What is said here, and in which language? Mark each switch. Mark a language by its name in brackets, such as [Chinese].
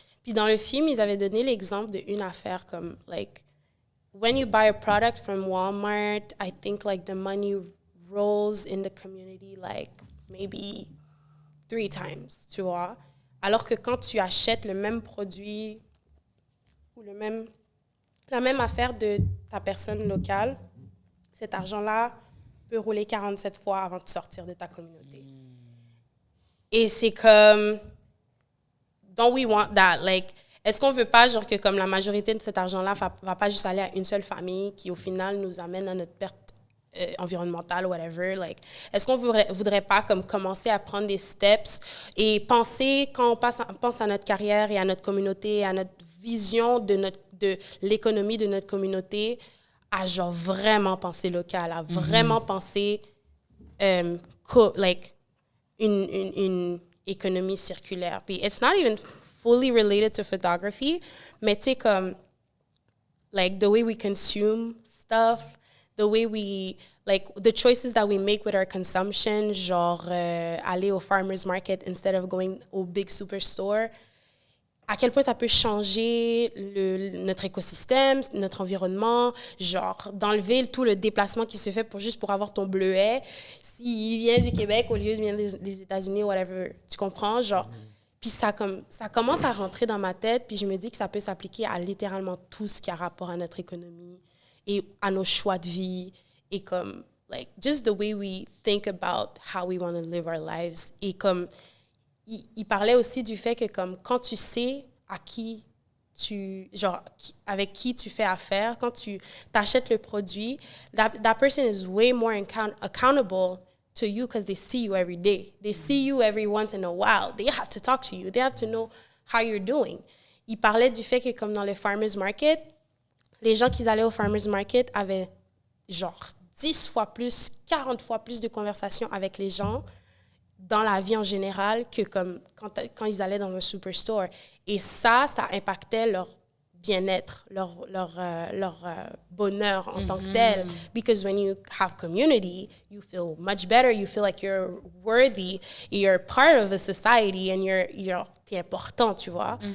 [French] Puis dans le film, ils avaient donné l'exemple d'une affaire comme [English] like when you buy a product from Walmart, I think like the money rolls in the community like maybe 3 times, [French] tu vois. Alors que quand tu achètes le même produit ou la même affaire de ta personne locale, cet argent-là peut rouler 47 fois avant de sortir de ta communauté. Et c'est comme, [English] don't we want that? [French] Like, est-ce qu'on veut pas, genre, que comme la majorité de cet argent-là va pas juste aller à une seule famille qui, au final, nous amène à notre perte environnementale, whatever? Like, est-ce qu'on voudrait pas comme commencer à prendre des steps et penser, quand on pense à notre carrière et à notre communauté, à notre vision de l'économie de notre communauté, à genre vraiment penser local, à vraiment penser like une économie circulaire. [English] Puis it's not even fully related to photography, [French] mais tu sais comme [English] like the way we consume stuff, the way we like the choices that we make with our consumption, [French] genre aller au farmer's market [English] instead of going au big superstore. [French] À quel point ça peut changer notre écosystème, notre environnement, genre d'enlever tout le déplacement qui se fait juste pour avoir ton bleuet. S'il vient du Québec au lieu de venir des États-Unis, whatever, tu comprends? Genre, puis ça commence à rentrer dans ma tête, puis je me dis que ça peut s'appliquer à littéralement tout ce qui a rapport à notre économie et à nos choix de vie et comme, [English] like, just the way we think about how we want to live our lives. [French] Et comme, il parlait aussi du fait que comme quand tu sais avec qui tu fais affaire, quand tu t'achètes le produit, [English] that person is way more accountable to you because they see you every day. They see you every once in a while. They have to talk to you. They have to know how you're doing. [French] Il parlait du fait que comme dans le farmer's market, les gens qui allaient au farmer's market avaient genre 10 fois plus, 40 fois plus de conversations avec les gens dans la vie en général que comme quand ils allaient dans un superstore. Et ça impactait leur bien-être, leur bonheur en tant que tel. [English] Because when you have community, you feel much better, you feel like you're worthy, you're part of a society and [French] t'es important, tu vois.